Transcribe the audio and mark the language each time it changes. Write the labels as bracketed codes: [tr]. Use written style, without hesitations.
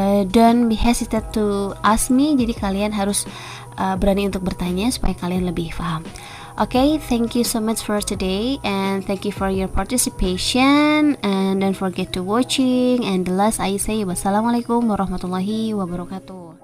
[en] Don't be hesitate to ask me. [id] Jadi kalian harus berani untuk bertanya supaya kalian lebih paham. [en] Okay, thank you so much for today, and thank you for your participation, and don't forget to watching. And the last I say, [ar] wassalamualaikum warahmatullahi wabarakatuh.